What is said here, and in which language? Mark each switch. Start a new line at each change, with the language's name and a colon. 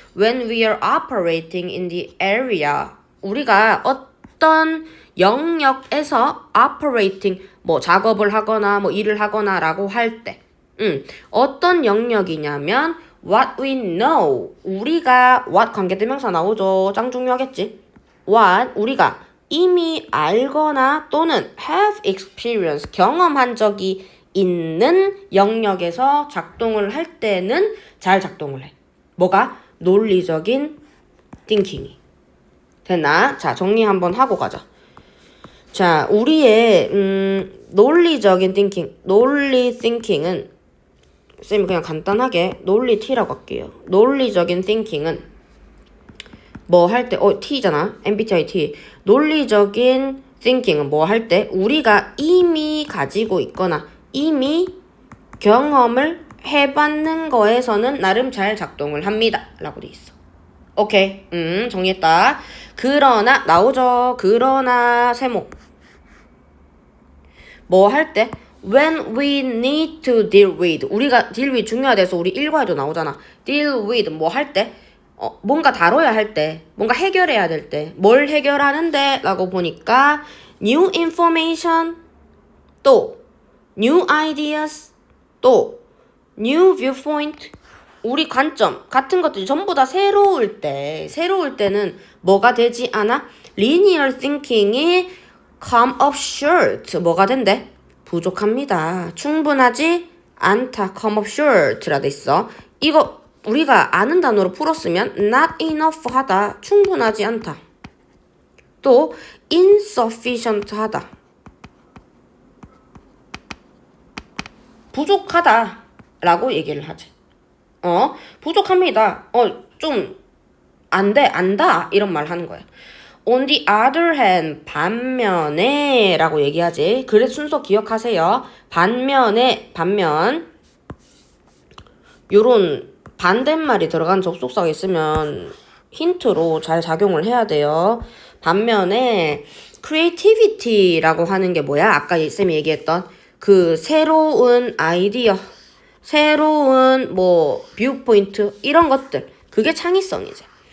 English: When we are operating in the area.
Korean: 우리가 어떤 영역에서 operating, 뭐 작업을 하거나 뭐 일을 하거나 라고 할 때. 어떤 영역이냐면
English: what we know.
Korean: 우리가 what 관계대명사 나오죠. 짱 중요하겠지. what 우리가 이미 알거나 또는
English: have experience
Korean: 경험한 적이 있는 영역에서 작동을 할 때는 잘 작동을 해. 뭐가? 논리적인 thinking이. 됐나? 자, 정리 한번 하고 가자. 자, 우리의 논리적인 thinking, 논리 thinking은 쌤이 그냥 간단하게 논리 T라고 할게요. 논리적인 thinking은 뭐 할 때, T잖아. MBTI T. 논리적인 thinking은 뭐 할 때? 우리가 이미 가지고 있거나 이미 경험을 해봤는 거에서는 나름 잘 작동을 합니다. 라고 돼 있어. 오케이. 정리했다. 그러나, 나오죠. 그러나, 세모. 뭐 할 때?
English: When we need to deal with.
Korean: 우리가 deal with 중요하대서 우리 일과에도 나오잖아. deal with 뭐 할 때? 뭔가 다뤄야 할 때, 뭔가 해결해야 될 때, 뭘 해결하는데? 라고 보니까
English: new information,
Korean: 또
English: new ideas,
Korean: 또
English: new viewpoint,
Korean: 우리 관점 같은 것들이 전부 다 새로울 때는 뭐가 되지 않아?
English: linear thinking이 come up short,
Korean: 뭐가 된대? 부족합니다. 충분하지 않다. come up short라 돼 있어. 이거 우리가 아는 단어로 풀었으면
English: not enough
Korean: 하다. 충분하지 않다. 또 insufficient 하다. 부족하다 라고 얘기를 하지. 부족합니다. 좀 안 돼, 안다 이런 말 하는 거야.
English: On the other hand,
Korean: 반면에 라고 얘기하지. 그래 순서 기억하세요. 반면에, 반면 요런 반대말이 들어간 접속사가 있으면 힌트로 잘 작용을 해야 돼요. 반면에 creativity라고 하는 게 뭐야? 아까 쌤이 얘기했던 그 새로운 아이디어, 새로운 뭐 뷰포인트 이런 것들, 그게 창의성이지.